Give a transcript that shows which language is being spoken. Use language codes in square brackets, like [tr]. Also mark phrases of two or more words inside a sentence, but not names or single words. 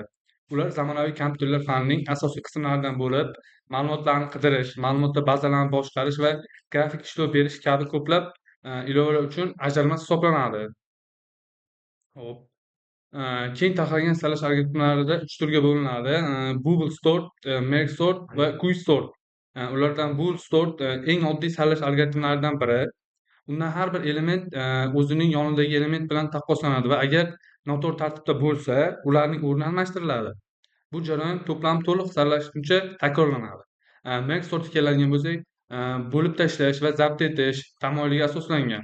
[uz] Ular zamonaviy kompyuterlar fanining asosiy qismlaridan bo'lib, ma'lumotlarni qidirish, ma'lumotlar bazalarini boshqarish va grafik ishlov berish kabi ko'plab ilovalar uchun ajralmas hisoblanadi. Hop. Keng tarqalgan saralash algoritmlarida 3 turga bo'linadi. [en] Bubble sort, merge sort va quick sort. [uz] Ulardan [en] Bubble sort [uz] eng oddiy saralash algoritmlaridan biri. Unda har bir element o'zining yonidagi element bilan taqqoslanadi va agar noto'g'ri tartibda bo'lsa, ularning o'rni almashtiriladi. Bu jarayon to'plam to'liq saralashguncha takrorlanadi. [en] Merge sortga [uz] keladigan bo'lsak, bo'lib tashlash va zabt etish tamoyiliga asoslangan.